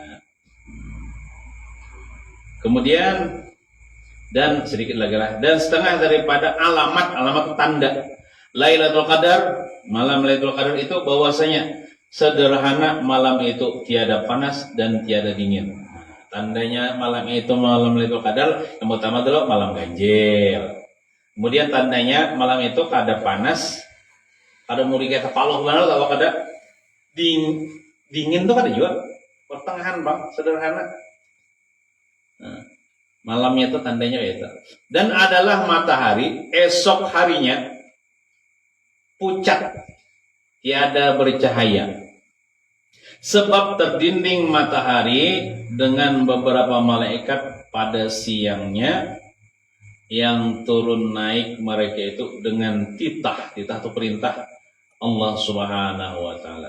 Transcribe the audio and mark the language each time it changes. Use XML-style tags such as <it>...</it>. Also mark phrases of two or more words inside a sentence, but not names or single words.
<id>Kemudian dan sedikit lagi lah, dan setengah daripada alamat tanda Lailatul Qadar, malam Lailatul Qadar itu bahwasanya sederhana malam itu tiada panas dan tiada dingin. Tandanya malam itu malam Lailatul Qadar yang pertama dulu malam ganjil.</id> <bjn>Kemudian tandanya malam itu kada panas, kada muri kayak kepaloh benar atau kada dingin tuh kada juga.</bjn> <id>Pertengahan bang, sederhana. Nah, malamnya itu tandanya itu. Dan adalah matahari esok harinya pucat, tiada bercahaya. Sebab terdinding matahari dengan beberapa malaikat pada siangnya yang turun naik mereka itu dengan titah itu perintah Allah</id> <ar>سبحانه وتعالى.</ar>